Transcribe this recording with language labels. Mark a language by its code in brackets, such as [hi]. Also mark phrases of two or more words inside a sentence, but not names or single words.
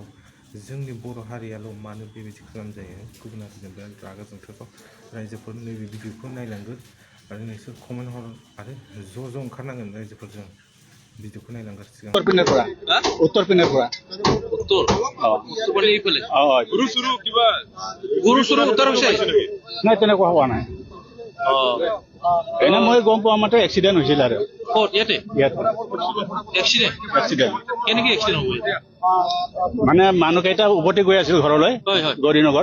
[brx] जोंनि बर' हारियाल' मानो बेबायदि खालामजायो, गुबुन हारिजों बिराद रागा जोंथावथाव। रायजोफोर नैबे भिडिअखौ नायलांगोन आरो नोंसोर कमेन्ट हर आरो ज' ओंखारनांगोन। रायजोफोरजों भिडिअखौ नायलांगोन। सिगां [as] উত্তৰ পিনৰ পৰা उत्तर उत्तर এইফালে গুৰু চুৰু উত্তৰ হৈছে নাই, তেনেকুৱা হোৱা নাই। এনে মই গম পোৱা মতে এক্সিডেণ্ট হৈছিল আৰু ক'ত ইয়াতে এক্সিডেণ্ট কেনেকৈ এক্সিডেণ্ট হ'ব? মানে মানুহকেইটা উভতি গৈ আছিল ঘৰলৈ, গৌৰীনগৰ।